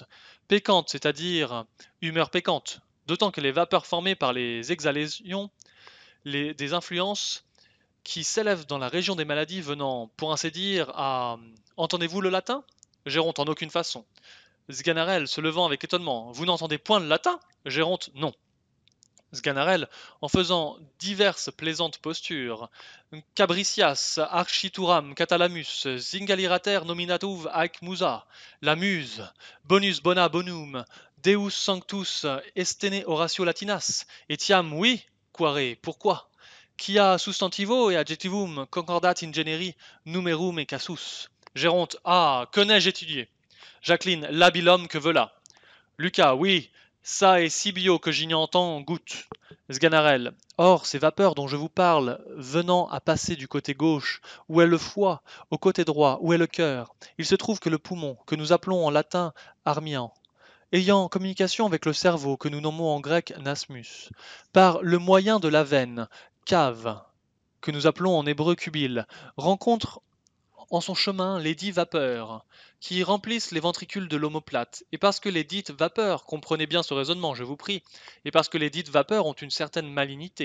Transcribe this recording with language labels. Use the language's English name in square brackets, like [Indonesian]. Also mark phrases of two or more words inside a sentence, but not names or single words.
[French] Péquantes, c'est-à-dire humeurs péquantes, d'autant que les vapeurs formées par les exhalations, des influences qui s'élèvent dans la région des maladies venant, pour ainsi dire, à... Entendez-vous le latin? Géronte, en aucune façon. Sganarelle, se levant avec étonnement. Vous n'entendez point le latin? Géronte, non. Sganarelle, en faisant diverses plaisantes postures. [Latin] Cabricias, archituram, catalamus, zingalirater nominativ haec musa, [French] la muse, [Latin] bonus bona bonum, deus sanctus estene oratio latinas, etiam oui, quare, pourquoi? Quia substantivo et adjectivum concordat in generi numerum et casus. [French] Géronte, ah, que n'ai-je étudié? Jacqueline, l'habil homme que veut-là? Lucas, oui, ça est si bio que j'y entends goutte. Sganarelle. Or, ces vapeurs dont je vous parle, venant à passer du côté gauche, où est le foie, au côté droit, où est le cœur, il se trouve que le poumon, que nous appelons en latin armian, ayant communication avec le cerveau, que nous nommons en grec nasmus, par le moyen de la veine, cave, que nous appelons en hébreu cubile, rencontre en son chemin les dix vapeurs, qui remplissent les ventricules de l'omoplate, et parce que les dites vapeurs, comprenez bien ce raisonnement, je vous prie, et parce que les dites vapeurs ont une certaine malignité.